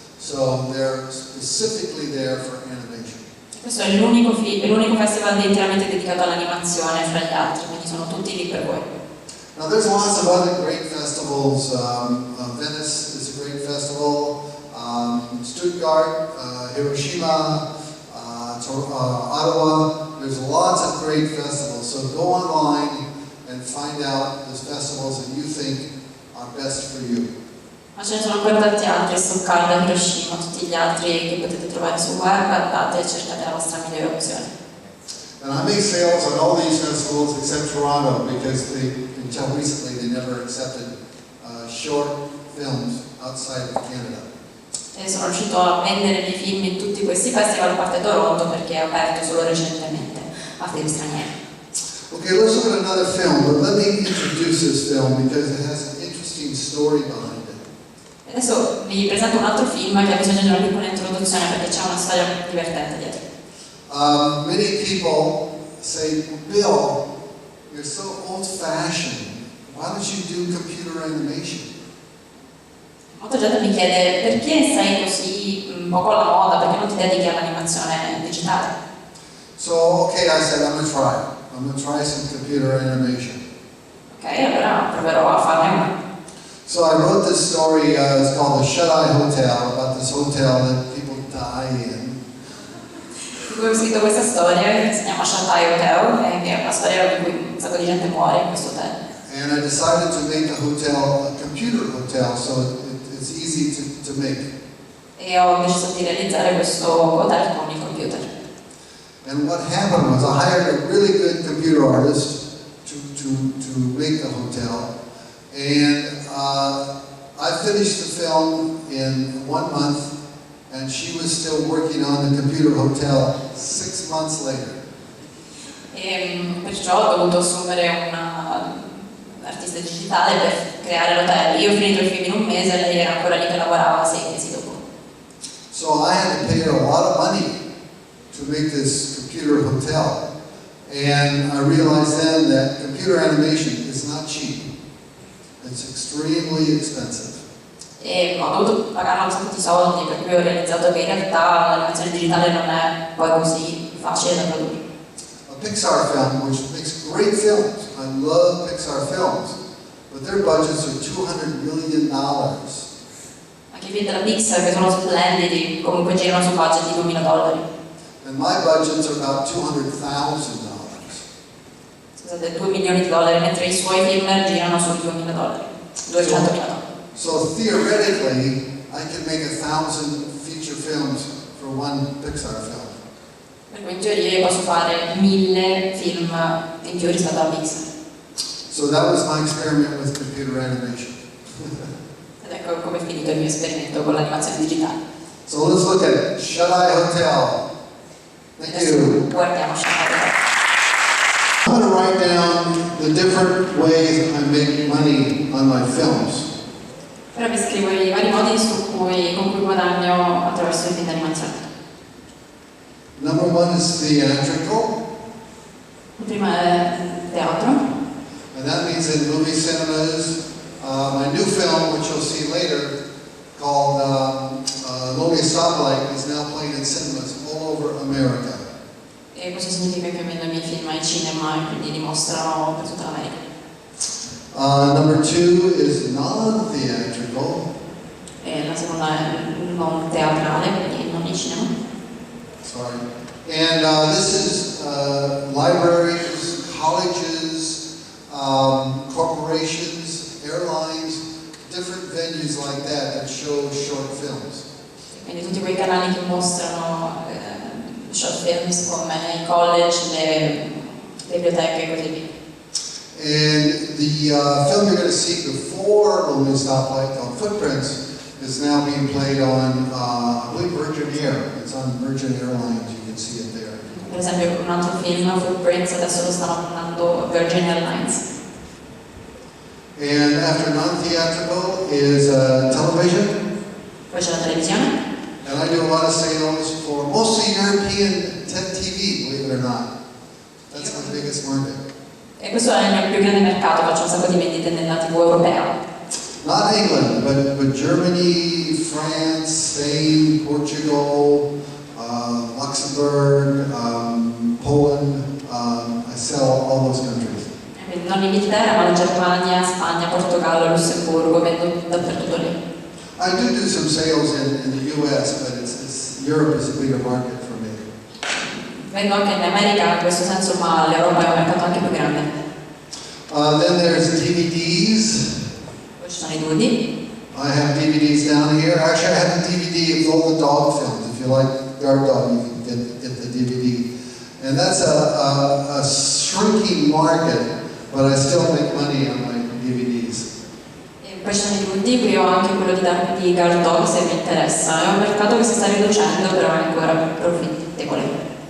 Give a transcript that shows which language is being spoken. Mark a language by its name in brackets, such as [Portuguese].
[English] So they're specifically there for animation. [Italian] Questo è l'unico festival interamente dedicato all'animazione fra gli altri, quindi sono tutti lì per voi. [English] Now there's lots of other great festivals. Venice is a great festival. Stuttgart, Hiroshima, Ottawa. There's lots of great festivals. So go online and find out the festivals that you think are best for you. [Italian] Ma ce ne sono ancora tanti altri, Stoccarda, Hiroshima, tutti gli altri che potete trovare sul web, andate e cercate la vostra migliore opzione. [English] And I make sales on all these festivals except Toronto because until recently they never accepted short films outside of Canada. [Italian] E sono riuscito a vendere i miei film in tutti questi festival, a parte Toronto, perché è aperto solo recentemente a film stranieri. [English] Okay, let's look at another film, but let me introduce this film because it has an interesting story behind it. [Italian] Adesso vi presento un altro film che ha bisogno di una piccola introduzione perché c'è una storia divertente dietro. [English] Many people say, Bill, you're so old-fashioned. Why don't you do computer animation? [Italian] Molta gente mi chiede perché sei così poco alla moda, perché non ti dedichi all'animazione digitale. [English] So, okay, I said, I'm going to try. I'm going to try some computer animation. [Italian] Ok, allora proverò a farne una. [English] So I wrote this story, it's called The Shut-Eye Hotel, about this hotel that people die in. [Italian] Ho scritto questa storia che si chiama Shut-Eye Hotel, che è una storia in cui un sacco di gente muore in questo hotel. [English] And I decided to make the hotel a computer hotel, so it's easy to make. [Italian] E ho deciso di realizzare questo hotel con il computer. [English] And what happened was I hired a really good computer artist to make the hotel. And I finished the film in 1 month, and she was still working on the computer hotel 6 months later. [Italian] E perciò ho dovuto assumere un artista digitale per creare l'hotel. Io ho finito il film in 1 mese e lei era ancora lì che lavorava 6 mesi dopo. [English] So I had to pay her a lot of money to make this computer hotel. And I realized then that computer animation is not cheap. It's extremely expensive. [Italian] E ho dovuto pagare un sacco di soldi, per cui ho realizzato che in realtà l'animazione digitale non è poi così facile da produrre. [English] A Pixar film, which makes great films. I love Pixar films, but their budgets are $200 million. [Italian] Anche i film della Pixar, che sono splendidi, comunque girano su budget di $2.000. [English] And my budgets are about $200,000. [Italian] Scusate, $2 milioni, mentre i suoi film girano su $2.000, $200.000. [English] So theoretically, I can make 1,000 feature films for one Pixar film. [Italian] Per cui in teoria posso fare 1000 film in più rispetto alla Pixar. [English] So that was my experiment with computer animation. [Italian] Ed ecco come è finito il mio esperimento con l'animazione digitale. [English] So let's look at Shadai Hotel. Thank you. [Italian] Guardiamo Shadai. [English] I'm going to write down the different ways I make money on my films. [Italian] Ora vi scrivo i vari modi con cui guadagno attraverso i film d'animazione. [English] Number 1 is theatrical. [Italian] Il primo è teatro. [English] And that means in movie cinemas, my new film, which you'll see later, called Lonely Stoplight, is now playing in cinemas all over America. [Italian] E questo significa che vedo i miei film ai cinema e quindi li mostrano per tutta l'America. [English] Number 2 is non-theatrical. [Italian] E la seconda è non teatrale, quindi non in cinema. [English] Sorry. And this is libraries, colleges, corporations, airlines, different venues like that show short films. [Italian] Quindi tutti quei canali che mostrano short films come i college, le biblioteche e così via. [English] And the film you're going to see before Lonely Stoplight, called Footprints, is now being played on, I believe, Virgin Air. It's on Virgin Airlines. You can see it there. [Italian] Per esempio un altro film, Footprints, adesso lo stanno mandando Virgin Airlines. [English] And after non-theatrical is television. [Italian] Poi c'è la televisione. [English] And I do a lot of sales for mostly European TV, believe it or not. That's my biggest market. [Italian] E questo è il mio più grande mercato, faccio un sacco di vendite nella TV europea. [English] Not England, but Germany, France, Spain, Portugal, Luxembourg, Poland. I sell all those countries. [Italian] Quindi non l'Inghilterra, ma la Germania, Spagna, Portogallo, Lussemburgo, vendo dappertutto lì. [English] I do some sales in the U.S., but Europe is a bigger market for me. [Italian] Vendo anche in America in questo senso, ma l'Europa è un mercato anche più grande. [English] Then there's DVDs. [Italian] Poi ci sono i DVD. [English] I have DVDs down here. Actually, I have a DVD of all the dog films. If you like Guard Dog, you can get the DVD. And that's a shrinking market, but I still make money on my DVDs. [Italian] E poi ci sono i DVD, qui ho anche quello di Guard Dog se mi interessa. È un mercato che si sta riducendo, però è ancora profittevole.